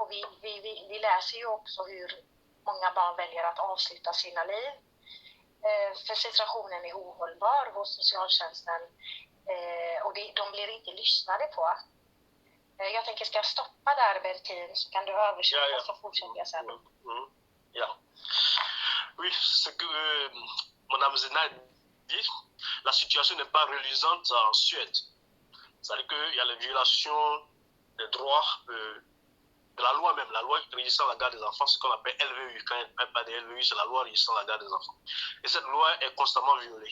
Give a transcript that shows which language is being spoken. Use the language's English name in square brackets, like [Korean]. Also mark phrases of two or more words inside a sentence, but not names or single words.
[Swedish] Och vi läser ju också hur många barn väljer att avsluta sina liv. För situationen är ohållbar hos socialtjänsten. Och de blir inte lyssnade på. Jag tänker, ska jag stoppa där, Bertin, så kan du översätta så fortsätter jag sen. Ja. [French] Oui, ce que Madame Zena dit, la situation n'est pas reluisante en Suède. C'est-à-dire qu'il y a les violations des droits de la loi même, la loi régissant la garde des enfants, ce qu'on appelle LVU. Quand il n'y a pas de LVU, c'est la loi régissant la garde des enfants. Et cette loi est constamment violée.